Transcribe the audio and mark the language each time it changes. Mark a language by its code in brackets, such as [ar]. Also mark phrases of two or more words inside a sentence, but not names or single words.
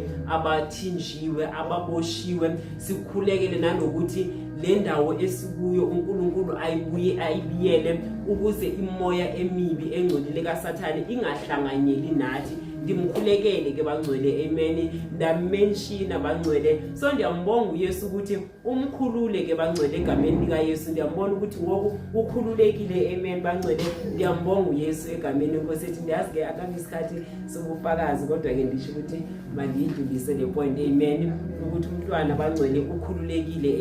[zu] Abathinjiwe ababoshiwe sikhulekele nanokuthi le ndawo esikuyo uNkulunkulu ayibiyele ukuze imoya emibi engcolile kaSathane ingahlanganyeli nathi. [xh] Ndimkhulekele ke bangcwele. Amen. Ndamenshina bangcwele. So ndiyambonga uYesu ukuthi umkhulule ke bangcwele egameni lika Yesu. Ndiyambona ukuthi ngoku ukhululekile. Amen bangcwele. Ndiyambonga uYesu egameni lenkosi yethu. Ndiyazi ke akabisikhathi sobufakazi kodwa ke ndisho ukuthi mandiyidlulise le point. Amen. Ukuthi umntwana bangcwele ukhululekile.